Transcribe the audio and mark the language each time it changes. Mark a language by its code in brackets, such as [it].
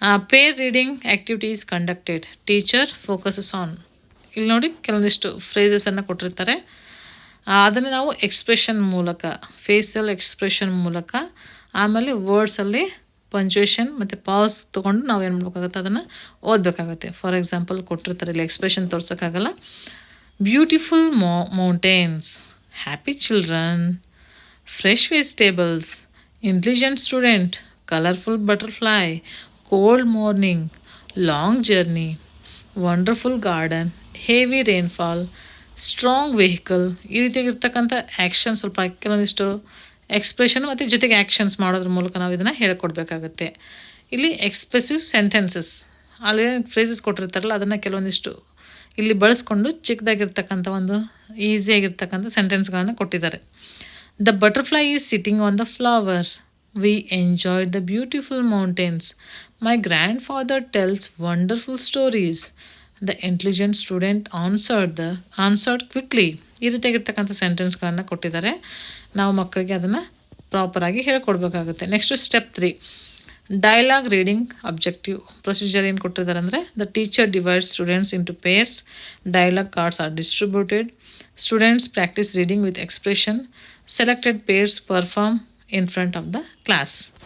[en] Pair reading activity is conducted. Teacher focuses on. [kn] ಇಲ್ಲಿ ನೋಡಿ ಕೆಲವೊಂದಿಷ್ಟು ಫ್ರೇಸಸನ್ನು ಕೊಟ್ಟಿರ್ತಾರೆ, ಅದನ್ನು ನಾವು ಎಕ್ಸ್ಪ್ರೆಷನ್ ಮೂಲಕ, ಫೇಸಿಯಲ್ ಎಕ್ಸ್ಪ್ರೆಷನ್ ಮೂಲಕ, ಆಮೇಲೆ ವರ್ಡ್ಸಲ್ಲಿ ಪಂಚುಯೇಷನ್ ಮತ್ತು ಪಾಸ್ ತೊಗೊಂಡು ನಾವು ಏನು ಮಾಡಬೇಕಾಗುತ್ತೆ, ಅದನ್ನು ಓದಬೇಕಾಗತ್ತೆ. [en] for example [kn] ಕೊಟ್ಟಿರ್ತಾರೆ, ಇಲ್ಲಿ expression ತೋರ್ಸೋಕ್ಕಾಗಲ್ಲ. [en] Beautiful mountains, happy children, fresh vegetables, intelligent student, colorful butterfly, cold morning, long journey, wonderful garden, heavy rainfall, strong vehicle. [kn] ಈ ರೀತಿಯಾಗಿರ್ತಕ್ಕಂಥ ಆ್ಯಕ್ಷನ್ ಸ್ವಲ್ಪ ಕೆಲವೊಂದಿಷ್ಟು ಎಕ್ಸ್ಪ್ರೆಷನ್ ಮತ್ತು ಜೊತೆಗೆ ಆ್ಯಕ್ಷನ್ಸ್ ಮಾಡೋದ್ರ ಮೂಲಕ ನಾವು ಇದನ್ನು ಹೇಳ್ಕೊಡ್ಬೇಕಾಗತ್ತೆ. ಇಲ್ಲಿ ಎಕ್ಸ್ಪ್ರೆಸಿವ್ ಸೆಂಟೆನ್ಸಸ್, ಅಲ್ಲಿ ಫ್ರೇಸಸ್ ಕೊಟ್ಟಿರ್ತಾರಲ್ಲ ಅದನ್ನು ಕೆಲವೊಂದಿಷ್ಟು ಇಲ್ಲಿ ಬಳಸ್ಕೊಂಡು ಚಿಕ್ಕದಾಗಿರ್ತಕ್ಕಂಥ ಒಂದು ಈಸಿಯಾಗಿರ್ತಕ್ಕಂಥ ಸೆಂಟೆನ್ಸ್ಗಳನ್ನು ಕೊಟ್ಟಿದ್ದಾರೆ. [en] The butterfly is sitting on the flower. We enjoyed the beautiful mountains. My grandfather tells wonderful stories. The intelligent student answered quickly. [kn] ಈ ರೀತಿಯಾಗಿರ್ತಕ್ಕಂಥ ಸೆಂಟೆನ್ಸ್ಗಳನ್ನು ಕೊಟ್ಟಿದ್ದಾರೆ. ನಾವು ಮಕ್ಕಳಿಗೆ ಅದನ್ನು ಪ್ರಾಪರಾಗಿ ಹೇಳ್ಕೊಡ್ಬೇಕಾಗುತ್ತೆ. [en] Next step 3 dialogue reading objective procedure. [kn] ಏನು ಕೊಟ್ಟಿದ್ದಾರೆ ಅಂದರೆ [en] The teacher divides students into pairs, dialogue cards are distributed, students practise reading with expression, selected pairs perform in front of the class.